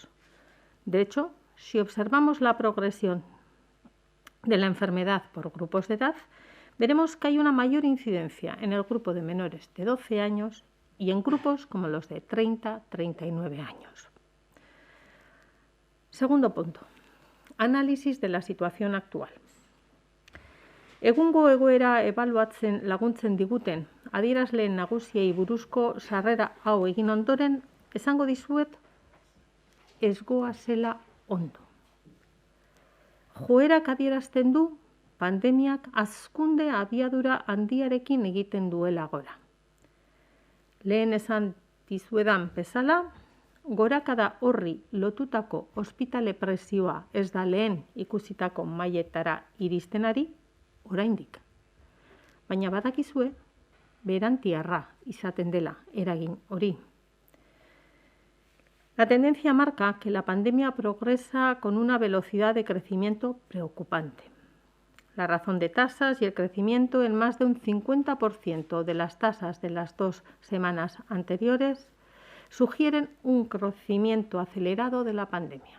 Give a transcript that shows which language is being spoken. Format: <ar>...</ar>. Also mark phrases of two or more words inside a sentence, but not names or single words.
<es>De hecho, si observamos la progresión de la enfermedad por grupos de edad, veremos que hay una mayor incidencia en el grupo de menores de 12 años y en grupos como los de 30-39 años. Segundo punto, análisis de la situación actual.</es> <eu>Egungo egoera ebaluatzen laguntzen diguten adierazleen nagusiei buruzko sarrera hau egin ondoren, esango dizuet ez goazela ondo. Joerak adierazten du pandemiak hazkunde abiadura handiarekin egiten duela gora. Lehen esan dizuedan bezala, gorakada horri lotutako ospitale presioa ez da lehen ikusitako mailetara iristen ari, oraindik. Baina badakizue, berantiarra izaten dela eragin hori.</eu> <es>La tendencia marca que la pandemia progresa con una velocidad de crecimiento preocupante. La razón de tasas y el crecimiento en más de un 50% de las tasas de las 2 semanas anteriores sugieren un crecimiento acelerado de la pandemia.</es>